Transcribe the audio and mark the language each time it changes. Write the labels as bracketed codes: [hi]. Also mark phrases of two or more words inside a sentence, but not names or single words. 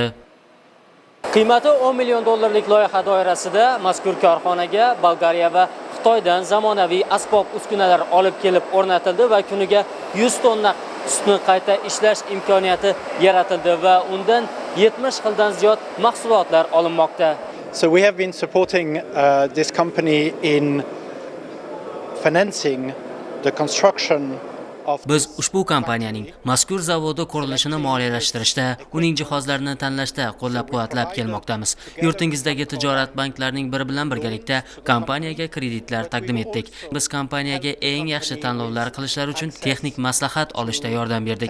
[uz] Qiymati 10 million dollarlik loyiha doirasida mazkur korxonaga Bolgariya va Xitoydan zamonaviy asbob-uskunalar olib kelib o'rnatildi va kuniga 100 tonna sutni qayta ishlash imkoniyati yaratildi va undan 70 xildan ziyod mahsulotlar olinmoqda. [en] So we have been supporting this company in financing the construction. [uz] Biz ushbu kompaniyaning mazkur zavodi qurilishini moliyalashtirishda, uning jihozlarini tanlashda qo'llab-quvvatlab kelmoqdamiz. Yurtingizdagi tijorat banklarining biri bilan birgalikda kompaniyaga kreditlar taqdim etdik. Biz kompaniyaga eng yaxshi tanlovlar qilishlar uchun texnik maslahat olishda yordam berdik.